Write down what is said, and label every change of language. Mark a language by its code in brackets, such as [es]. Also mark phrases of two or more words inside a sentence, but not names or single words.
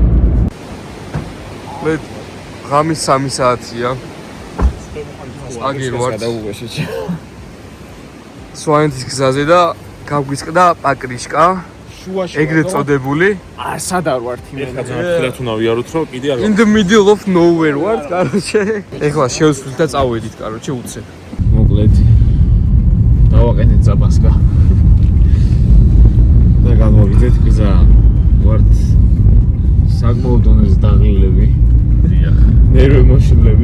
[ka] მოკლედ ღამის 3 საათია. აგერ ვართ სვანეთის გზაზე და გავგვიწყდა პაკრიშკა. ეგრეთ წოდებული. სად არ ვართ ეხლა ძალიან უნდა ვიაროთ რომ კიდე არ [en] In the middle of nowhere [ka] ვართ, კაროჩე. ეხლა შევსვლით და წავედით, კაროჩე, უცებ. მოკლედ დავაყენეთ ზაბასკა. და გამოვიდეთ გზა. ვართ საკმაოდ დონეზე დაღლილები. დიახ. ნერვე მოშლები.